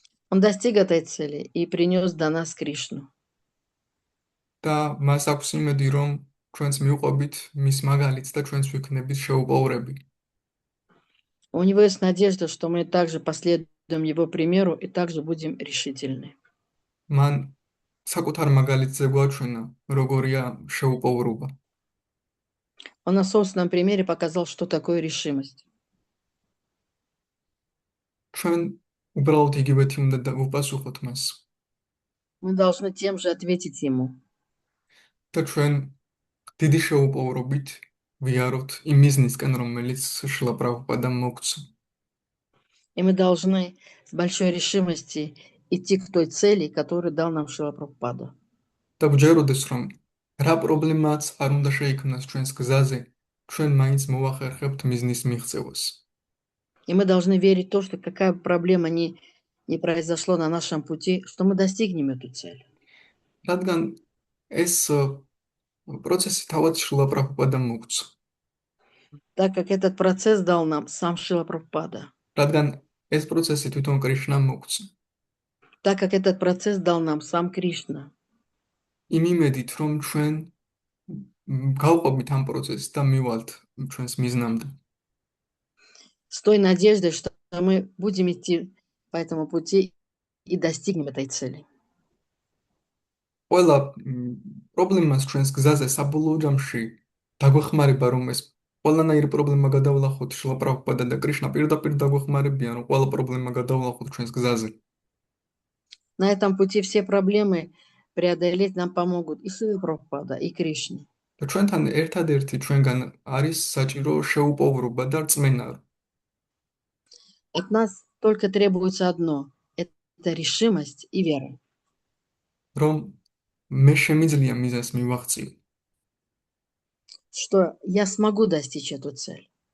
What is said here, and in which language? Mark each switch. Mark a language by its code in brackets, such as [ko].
[ru] Он достиг этой цели и принес до нас Кришну. [ka] და მას აქვს იმედი, რომ ჩვენც მივყვებით მის მაგალითს და ჩვენც ვიქნებით შეუპოვრები. [ru] У него есть надежда, что мы также последуем его примеру и также будем решительны. [ka] მან საკუთარ მაგალითზე გვაჩვენა, როგორია შეუპოვრობა. [ru] Он на собственном примере показал, что такое решимость. [ka] ჩვენ უბრალოდ იგივეთი უნდა ვუპასუხოთ მას. [ru] Мы должны тем же ответить ему. [ka] და ჩვენ დიდი შეუპოვრობით ვიაროთ იმ მიზნისკენ, რომელიც შრილა პრაბჰუპადამ მოგცა. [ru] И мы должны с большой решимостью идти к той цели, которую дал нам Шрила Прабхупада. [ka] და გვჯეროდეს, რომ რა პრობლემაც არ უნდა შეიქმნას ჩვენს გზაზე, ჩვენ მაინც მოვახერხებთ მიზნის მიღწევას. [ru] И мы должны верить в то, что какая бы проблема ни произошло на нашем пути, что мы достигнем эту цель. [ka] რადგან ეს პროცესი თავად შრილა პრაბჰუპადამ მოგცა. [ru] Так как этот процесс дал нам сам Шрила Прабхупада. [ka] რადგან ეს პროცესი თვითონ კრიშნამ მოგცა. [ru] Так как этот процесс дал нам сам Кришна. [ka] იმ იმედით, რომ ჩვენ გავყვებით ამ პროცესს და მივალთ ჩვენს მიზნამდე. [ru] С той надеждой, что мы будем идти по этому пути и достигнем этой цели. [ka] ყველა პრობლემას ჩვენს გზაზე საბოლოო ჯამში დაგვეხმარება, რომ ეს ყველანაირი პრობლემა გადავლახოთ შრილა პრაბჰუპადა და კრიშნა პირდაპირ დაგვეხმარებიან, რომ ყველა პრობლემა გადავლახოთ ჩვენს გზაზე. [ru] На этом пути все проблемы преодолеть нам помогут и Шрила Прабхупада, и Кришна. [ka] და ჩვენთან ერთადერთი ჩვენგან არის საჭირო შეუპოვრობა და რწმენა. [ru] От нас только требуется одно – это решимость и вера. [ka] რომ მე შემიძლია მიზანს მივაღწიო. [ru] Что я смогу достичь эту цель.